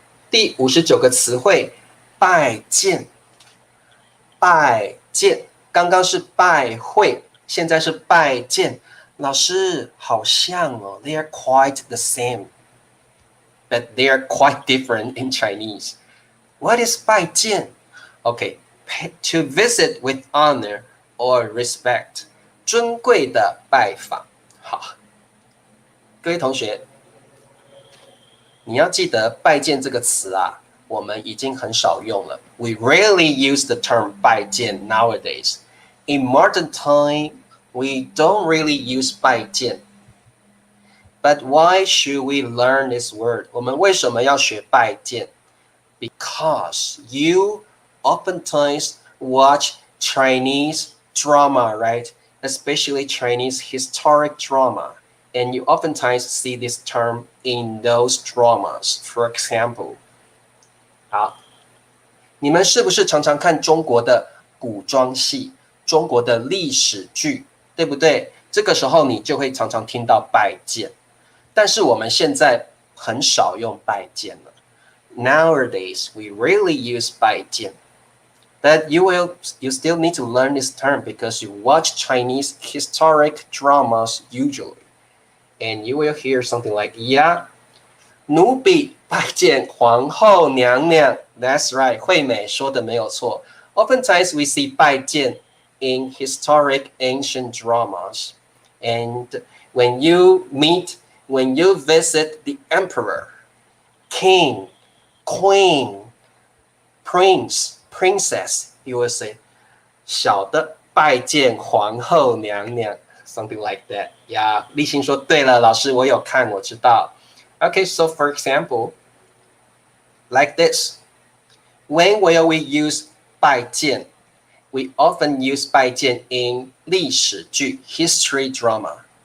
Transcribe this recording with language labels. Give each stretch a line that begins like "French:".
Chinese: 第59个词汇，拜见。拜见，刚刚是拜会，现在是拜见。老师，好像
English: they are quite the same, but they are quite different in Chinese. What is 拜见 ？Okay, to visit with honor or respect，
Chinese: 尊贵的拜访。好，各位同学，你要记得拜见这个词我们已经很少用了。
English: We rarely use the term 拜见 nowadays. In modern time, we don't really use 拜见。 But why should we learn this word?
Chinese: 我们为什么要学拜见？
English: Because you oftentimes watch Chinese drama, right? Especially Chinese historic drama. And you oftentimes see this term in those dramas. For example,
Chinese: 好，你们是不是常常看中国的古装戏、中国的历史剧，对不对？这个时候你就会常常听到拜见。但是我们现在很少用拜见了。
English: Nowadays, we rarely use 拜见. But you still need to learn this term because you watch Chinese historic dramas usually. And you will hear something like, yeah,
Chinese: 奴婢拜见皇后娘娘.
English: That's right,
Chinese: 惠美说的没有错.
English: Oftentimes we see 拜见 in historic ancient dramas. And when you visit the emperor, king, queen, prince, princess, you will say,
Chinese: 小的拜见皇后娘娘
English: something like that.
Chinese: Yeah, 立新说对了，老师我有看，我知道。
English: Okay, so for example, like this. When will we use 拜见? We often use 拜见 in 历史剧 history dramas.